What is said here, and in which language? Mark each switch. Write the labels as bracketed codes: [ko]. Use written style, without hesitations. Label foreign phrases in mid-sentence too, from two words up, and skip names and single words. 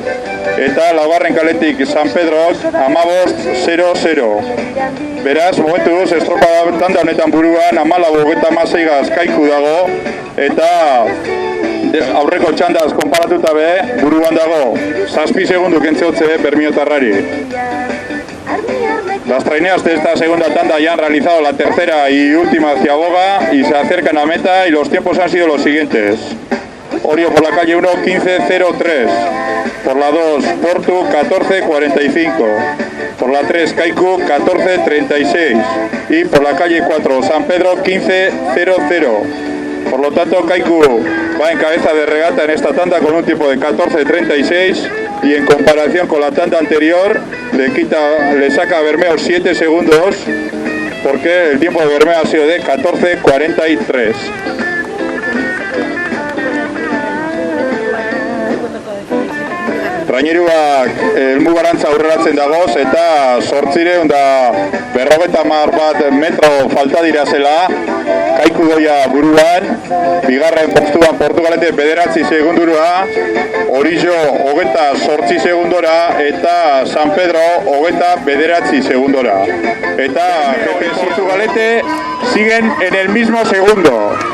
[eu] Eta laugarren kaletik San Pedrok 15-0-0. Beraz, momentu duz, estropada tanda honetan buruan 14-16 gaz Kaiku dago, eta aurreko txandaz konparatuta be, buruan dago, 7 segundu kentzeotze Bermiotarrari. [es] Las traineras de esta segunda tanda ya han realizado la tercera y última ciaboga y se acercan a meta y los tiempos han sido los siguientes. Orio por la calle 1, 15-03. Por la 2, Portu, 14-45. Por la 3, Kaiku, 14-36. Y por la calle 4, San Pedro, 15-00. Por lo tanto, Kaiku va en cabeza de regata en esta tanda con un tiempo de 14-36 y en comparación con la tanda anterior le saca a Bermeo 7 segundos porque el tiempo de Bermeo ha sido de 14-43. [eu] Traineruak helmugarantza aurreratzen dagoz eta 850 metro falta dira zela. Kaiku doia buruan, bigarren postuan Portugalete 9 segundura, Orillo 28 segundora eta San Pedro 29 segundora. [es] Eta Portugalete siguen en el mismo segundo.